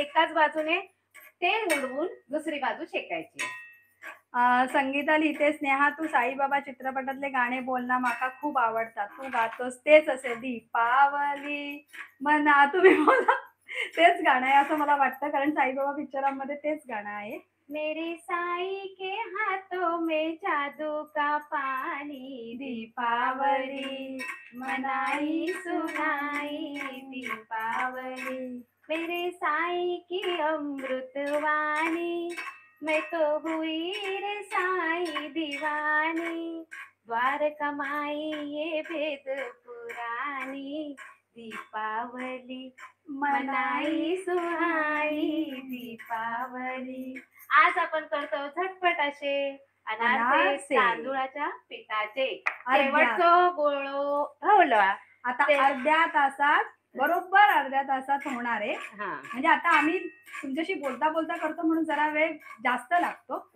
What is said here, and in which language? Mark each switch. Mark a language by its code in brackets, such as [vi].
[mr] एकाच बाजूने तेल उडवून दुसरी बाजू शेकायची. संगीता लिहिते, स्नेहा तू साईबाबा चित्रपटातले गाणे बोल ना, माका खूप आवडतात. तू गातोस तेच असेल दीपावली म्हणा तुम्ही बोला. तेच गाणं आहे असं मला वाटतं, कारण साईबाबा पिक्चरामध्ये तेच गाणं आहे. [hi] मेरे साईं के हाथों में जादू का पानी, दीपावली मनाई सुनाई दीपावली, मेरे साईं की अमृतवाणी, मैं तो हुई रे साईं दीवानी, द्वारका माई ये भेद पुरानी, दीपावली मनाई सुहाई दीपावली. [mr] आज आपण करतो झटपट असे अनारसे अनारसे. तांदूळाच्या पिठाचे. अर्ध्या. शेवटचं गोळो होला. आता ते- अर्ध्या तासात, बरोबर अर्ध्या तासात होणार आहे. हा म्हणजे आता आम्ही तुमच्याशी बोलता बोलता करतो म्हणून जरा वेळ जास्त लागतो.